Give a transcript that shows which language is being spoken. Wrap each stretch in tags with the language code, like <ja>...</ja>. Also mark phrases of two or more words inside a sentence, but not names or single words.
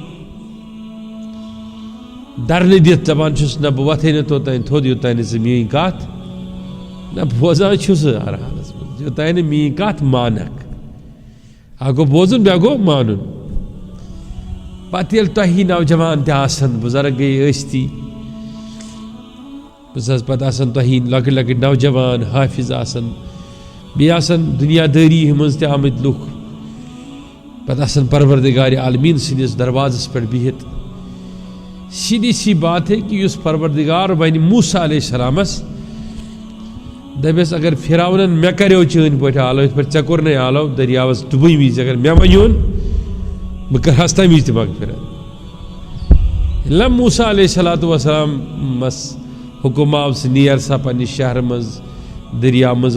<ks>درنہ دت دپان نہ بہ وتھے نا توتان تھوٚد یوتان ژٕ میٲنۍ کتھ نہ بوزان چھُس ہر حالس منٛز یوتان نہٕ میٲنۍ کتھ مانکھ اکھ گوٚو بوزُن بیٛاکھ گوٚو مانُن پتہٕ ییٚلہِ تۄہی نوجوان تہِ آسان بُزرگ گٔیے ٲستی بس پتہ آسان تۄہی لۄکٕٹۍ لۄکٕٹۍ نوجوان حافظ آسان بیٚیہِ آسان دُنیا دٲری منٛز تہِ آمٕتۍ لُکھ پتہٕ آسان پروردگار عالمیٖن سٕنٛدِس دروازس پٮ۪ٹھ بِہِتھ</ks> <ur>سیدھی سی بات ہے کہ</ur> <ks>اس پروردگار بین موسیٰ علیہ السلامس دپس اگر فرعونن مے کریو چٲنۍ پٲٹھۍ آلو یِتھ پٲٹھۍ ژےٚ کوٚرنَے آلو دریاوس ڈُبٕنۍ وِزِ اگر مے ونیون بہٕ کرہس تمہِ وِزِ تہِ مغفرت ییٚلہِ موسیٰ</ks> <ar>علیہ الصلوۃ والسلام</ar> <ks>مس حکم آو سُہ نیر سا پننہِ شہرٕ منٛز دریاو منٛز</ks>